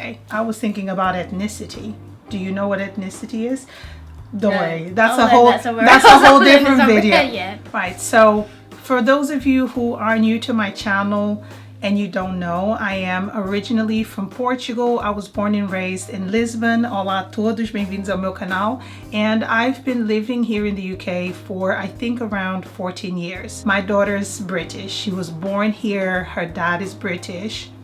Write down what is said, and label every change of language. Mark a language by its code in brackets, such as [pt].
[en] I was thinking about ethnicity. Do you know what ethnicity is? Don't worry. That's a whole different video. Yeah. Right. So for those of you who are new to my channel and you don't know, I am originally from Portugal. I was born and raised in Lisbon. [pt] Olá a todos, bem-vindos ao meu canal. [en] And I've been living here in the UK for, I think, around 14 years. My daughter's British. She was born here. Her dad is British.